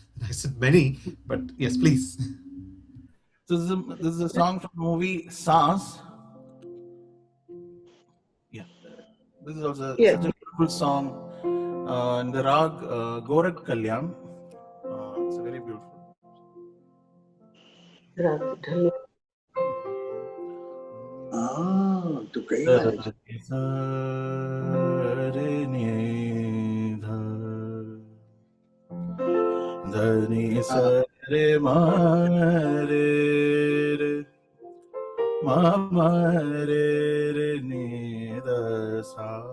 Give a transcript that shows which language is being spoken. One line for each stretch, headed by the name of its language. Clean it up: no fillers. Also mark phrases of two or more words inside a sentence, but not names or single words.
English: I said many, but yes, please. So this is a song from the movie Saas. Yeah. This is also such a beautiful song. in the rag Gorak Kalyan. It's a very beautiful.
Hindi: तो कई बार धनी सरे मारे रे मारे रे नी सा